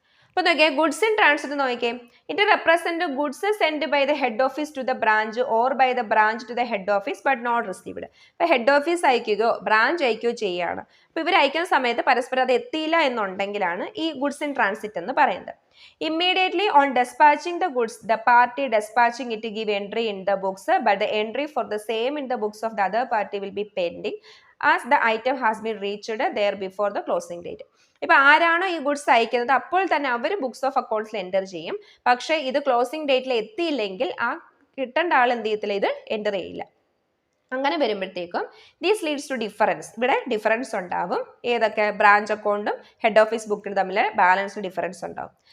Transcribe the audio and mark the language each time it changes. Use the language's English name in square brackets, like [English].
[Malayalam] അപ്പോൾ നോക്കിയേ, goods in transit നോക്കിയേ, [English] It represent goods send by the head office to the branch or by the branch to the head office but not received. [Malayalam] അപ്പോൾ head office അയക്കുകയോ branch അയക്കുകയോ ചെയ്യുകയാണ്. അപ്പോൾ ഇവർ അയക്കുന്ന സമയത്ത് പരസ്പരം അത് എത്തിയില്ല എന്നുണ്ടെങ്കിലാണ് ഈ ഗുഡ്സ് ഇൻ ട്രാൻസിറ്റ് എന്ന് പറയുന്നത്. [English] Immediately on dispatching the goods, the party dispatching it to give entry in the books, but the entry for the same in the books of the other party will be pending as the item has been reached there before the closing date. [Malayalam] ഇപ്പൊ ആരാണോ ഈ goods അയക്കുന്നത് അപ്പോൾ തന്നെ അവർ books of അക്കൗണ്ട്സിൽ enter ചെയ്യും. പക്ഷേ ഇത് closing ഡേറ്റിൽ എത്തിയില്ലെങ്കിൽ ആ കിട്ടേണ്ട ആൾ എന്ത് ചെയ്യത്തില്ല, ഇത് എൻ്റർ ചെയ്യില്ല. അങ്ങനെ വരുമ്പോഴത്തേക്കും [English] These leads to difference. [Malayalam] ഇവിടെ ഡിഫറൻസ് ഉണ്ടാവും. ഏതൊക്കെ? ബ്രാഞ്ച് അക്കൗണ്ടും ഹെഡ് ഓഫീസ് ബുക്കിനും തമ്മിൽ ബാലൻസ് ഡിഫറൻസ് ഉണ്ടാവും.